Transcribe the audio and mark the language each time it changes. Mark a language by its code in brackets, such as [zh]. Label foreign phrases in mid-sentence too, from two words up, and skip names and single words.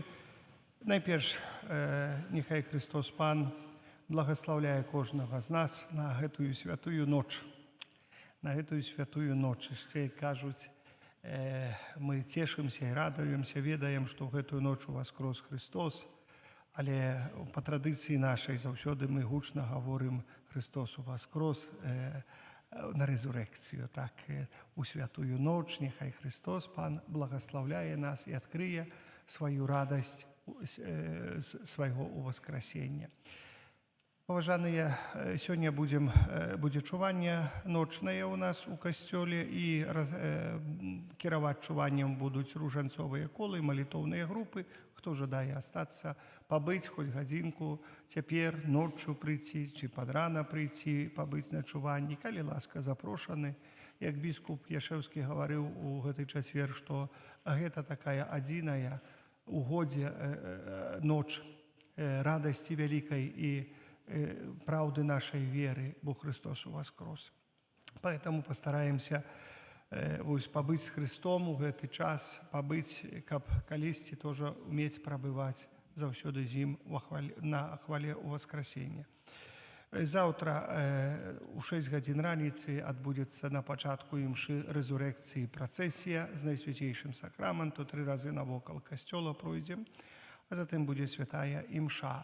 [uk] Найперш, нехай Христос Пан благословляє кожного з нас [be] на гэтую святую ноч. На гэтую святую ноч. [uk] Ще кажуть, ми тішимося і радуємося, [be] ведаємо, що в гэтую ноч [uk] воскрес Христос, але по традиції нашій завжди ми гучно говоримо Христос воскрес на резурекцію. Так, у святую ноч нехай Христос Пан благословляє нас і відкриє свою радость свайго воскресення. [be] Поважаныя, сёння будзе чуванне ночнае у нас у касцёле, і кіраваць чуваннем будуць ружанцовыя колы, малітоўныя групы. Хто жадае астацца, пабыць хоць гадзінку, цяпер ноччу прыйти, ці пад рана прыйти, пабыць на чуванні, калі ласка, запрошаны. Як біскуп Яшэўскі гаварыў у гэты чацвер, што гэта такая адзіная у годзе ноч радасці вялікай і правды нашей веры, бо Христос воскрес. [ru] Поэтому постараемся побыть с Христом [be] у гэты час, побыть, каб калісьці тоже уметь прабываць заўсёды з ім на хвале у воскресення. Завтра у 6 гадзін раніцы адбудзецца на пачатку імшы рэзурекцыі працэсія з Найсвяцейшым сакраменту, 3 разы навокал касцёла пройдзем, а затым будзе святая імша.